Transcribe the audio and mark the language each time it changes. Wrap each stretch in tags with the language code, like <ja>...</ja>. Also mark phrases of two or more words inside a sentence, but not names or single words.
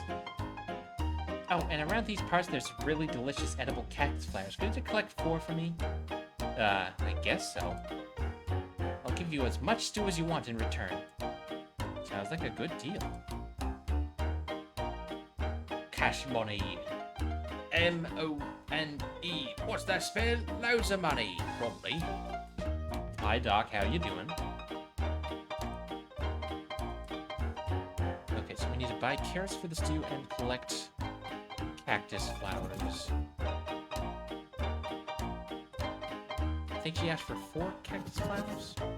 <en>Oh, and around these parts, there's really delicious edible cactus flowers. Could you collect 4 for me? I guess so. I'll give you as much stew as you want in return. Sounds like a good deal. Cash money. M-O-N-E. What's that spell? Loads of money, probably. Hi, Doc. How you doing? Okay, so we need to buy carrots for the stew and collect cactus flowers. I think she asked for 4 cactus flowers.</en>